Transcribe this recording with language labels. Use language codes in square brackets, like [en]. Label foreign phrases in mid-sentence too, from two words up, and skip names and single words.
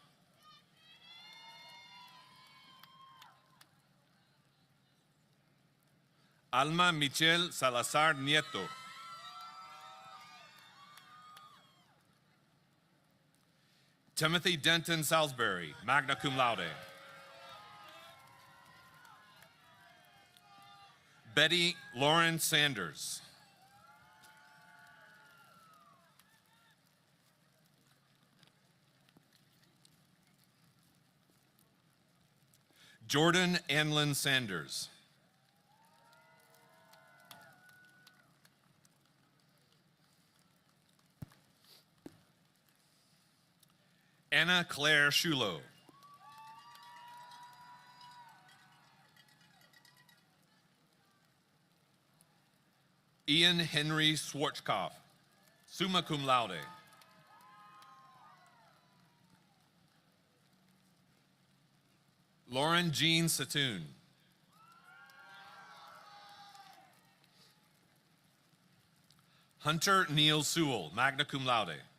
[en] Alma Michelle Salazar Nieto. Timothy Denton Salisbury, [la] magna cum laude. [en] Betty Lauren Sanders. Jordan Anlin Sanders. Anna Claire Shulo. Ian Henry Schwarzkopf, [la] summa cum laude. [en] Lauren Jean Satoon. Hunter Neil Sewell, [la] magna cum laude.